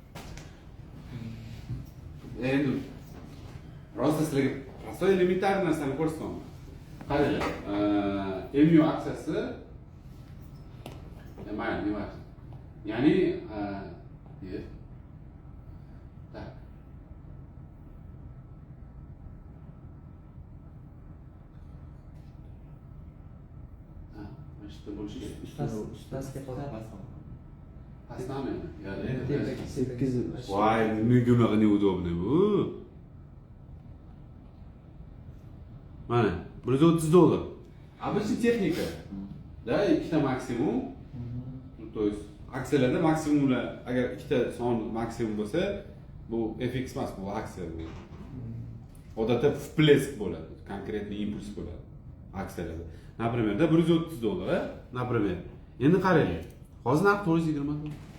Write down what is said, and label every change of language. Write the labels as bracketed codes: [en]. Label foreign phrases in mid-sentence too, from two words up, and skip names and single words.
[uz] Endi rosa sizlarga prostoy elementar narsani ko'rsataman. Qaranglar, MU aksiyasi nima? Ya'ni tak. [ru] Что больше? [uz] Ustasiga qoladi. Pastami? Tepaki 8. Voy, nega unaqa neudobniy bu? Mana, $130. Обычный texnika. Da, ikkita maksimum. [ru] То есть [uz] aksiyalarda maksimumlar, agar ikkita son maksimum bo'lsa, bu FX emas, bu aksiya bu. Odatda всплеск bo'ladi, konkretniy impuls bo'ladi aksiyalarda. Например, da $130, например. Endi qaranglar. Hozir narx $420.